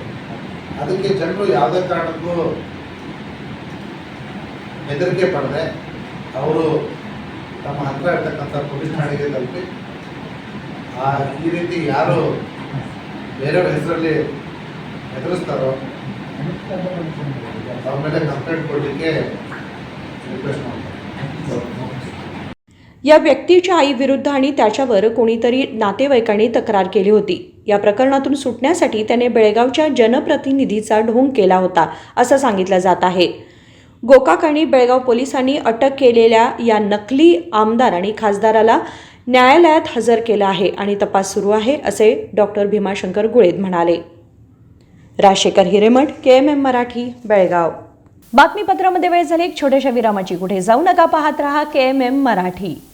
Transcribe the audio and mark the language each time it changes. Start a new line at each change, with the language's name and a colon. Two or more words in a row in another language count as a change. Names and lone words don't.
Kannada: ಅದಕ್ಕೆ ಜನರು ಯಾವುದೇ ಕಾರಣಕ್ಕೂ ಹೆದರಿಕೆ ಪಡೆದೆ ಅವರು ತಮ್ಮ ಹತ್ತಿರ ಇರ್ತಕ್ಕಂಥ ಪೊಲೀಸ್ ಠಾಣೆಗೆ ತಲುಪಿ ಈ ರೀತಿ ಯಾರು ಬೇರೆಯವ್ರ ಹೆಸರಲ್ಲಿ ಹೆದರಿಸ್ತಾರೋ ಅವ್ರ ಮೇಲೆ ಕಂಪ್ಲೇಂಟ್ ಕೊಡಲಿಕ್ಕೆ ರಿಕ್ವೆಸ್ಟ್ ಮಾಡ್ತಾರೆ.
Marathi: या व्यक्तीच्या आईविरुद्ध आणि त्याच्यावर कोणीतरी नातेवाईकांनी तक्रार केली होती. या प्रकरणातून सुटण्यासाठी त्याने बेळगावच्या जनप्रतिनिधीचा ढोंग केला होता असं सांगितलं जात आहे. गोकाक आणि बेळगाव पोलिसांनी अटक केलेल्या या नकली आमदार आणि खासदाराला न्यायालयात हजर केलं आहे आणि तपास सुरू आहे असे डॉक्टर भीमाशंकर गुळेद म्हणाले. राजशेखर हिरेमठ, KMM मराठी, बेळगाव. बातमीपत्रामध्ये वेळ झाली एक छोट्याशा विरामाची. कुठे जाऊ नका, पाहत रहा KMM मराठी.